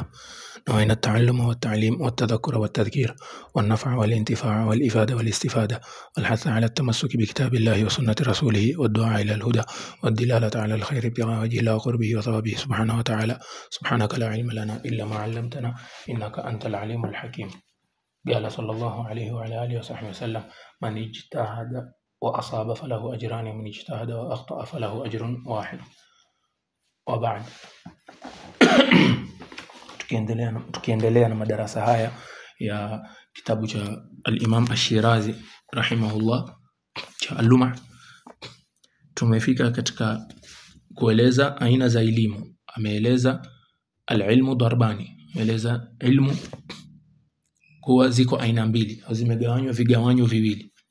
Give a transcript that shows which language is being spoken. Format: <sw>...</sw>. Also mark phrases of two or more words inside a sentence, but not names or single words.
<ar>نوينا التعلم والتعليم والتذكر والتذكير والنفع والانتفاع والإفادة والاستفادة والحث على التمسك بكتاب الله وسنة رسوله والدعاء إلى الهدى والدلالة على الخير ابتغاء وجه الله وقربه وثوابه سبحانه وتعالى. سبحانك لا علم لنا إلا ما علمتنا إنك أنت العليم الحكيم. قال صلى الله عليه وعلى آله وصحبه وسلم: من اجتهد وأصاب فله أجران ومن اجتهد وأخطأ فله أجر واحد.</ar> <sw>وبعد tukiendelea na madarasa haya ya kitabu cha al-Imam Ash-Shirazi rahimahullah cha Al-Lum'a, tumefika katika kueleza aina za elimu. Ameeleza</sw> <ar>العلم ضربان,</ar> <sw>ameeleza ilmu kuwa ziko aina mbili au zimegawanywa vigawanyo viwili.</sw>